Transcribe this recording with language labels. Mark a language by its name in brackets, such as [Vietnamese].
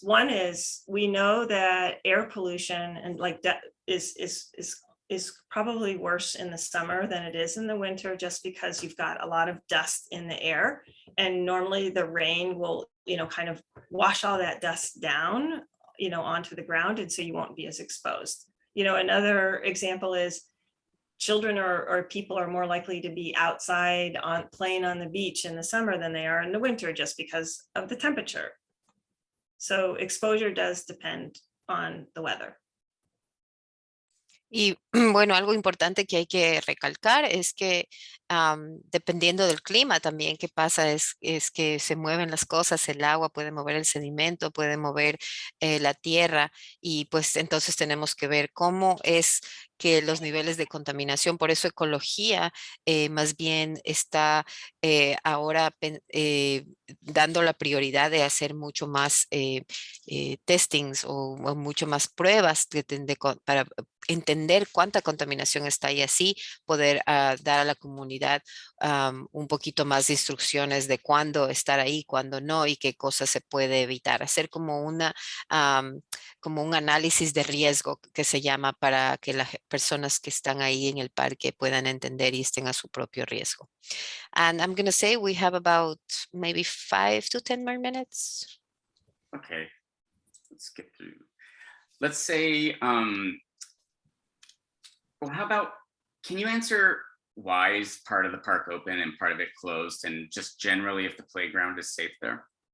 [English] One is we know that air pollution and like that is probably worse in the summer than it is in the winter, just because you've got a lot of dust in the air, and normally the rain will kind of wash all that dust down onto the ground, and so you won't be as exposed. Another example is children or people are more likely to be outside playing on the beach in the summer than they are in the winter, just because of the temperature. So exposure does depend on the weather. [Spanish] Y bueno, algo importante que hay que recalcar es que dependiendo del clima también que pasa es que se mueven las cosas, el agua puede mover el sedimento, puede mover la tierra, y pues entonces tenemos que ver cómo es que los niveles de contaminación, por eso Ecología más bien está ahora dando la prioridad de hacer mucho más testings o mucho más pruebas para entender cuánta contaminación está y así poder dar a la comunidad un poquito más de instrucciones de cuándo estar ahí, cuándo no y qué cosas se puede evitar. Hacer como como un análisis de riesgo que se llama, para que las personas que están ahí en el parque puedan entender y estén a su propio riesgo. [English] And I'm going to say we have about maybe 5 to 10 more minutes. Okay, let's get through. Let's say, well, how about, can you answer why is part of the park open and part of it closed, and just generally if the playground is safe there?